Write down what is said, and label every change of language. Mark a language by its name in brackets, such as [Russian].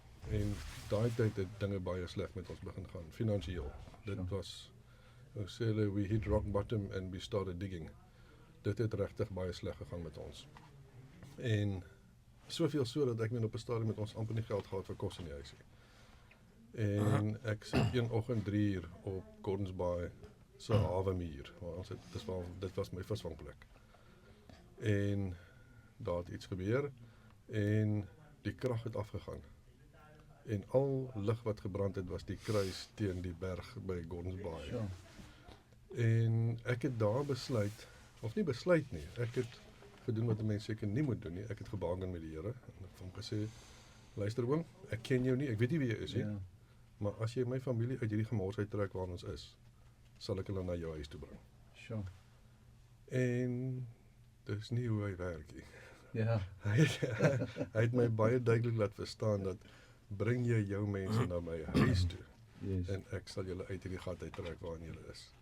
[Afrikaans] En daai tyd het dinge baie sleg met ons begin gaan, finansiëel. Dit was, ek sê hulle, [English] we hit rock bottom and we started digging. [Afrikaans] Dit het regtig baie sleg gegaan met ons. En soveel so dat ek op 'n stadium met ons amper nie geld gehad vir kos in die huis nie. En ek sit een oggend 3 uur op Gordons Bay se hawemuur, waar dit was my visvangplek. En daar het iets gebeur en die krag het afgegaan. En al lig wat gebrand het was die kruis teen die berg by Gordons Bay. [English] Sure. [Afrikaans] En ek het daar besluit, of nie besluit nie, ek het gedoen wat 'n mens seker nie moet doen nie. Ek het gebargain met die Here en ek het hom gesê, luister oom, ek ken jou nie, ek weet nie wie jy is nie, maar as jy my familie uit hierdie gemors uittrek waar ons is, sal ek hulle na jou huis toe bring. [English] Sure. [Afrikaans] En dis nie hoe hy werk nie. Ja. Hy het my baie duidelik laat verstaan dat bring jy jou mense na my huis toe, [English] Yes. [Afrikaans] en ek sal julle uit hierdie gat uittrek waarin julle is.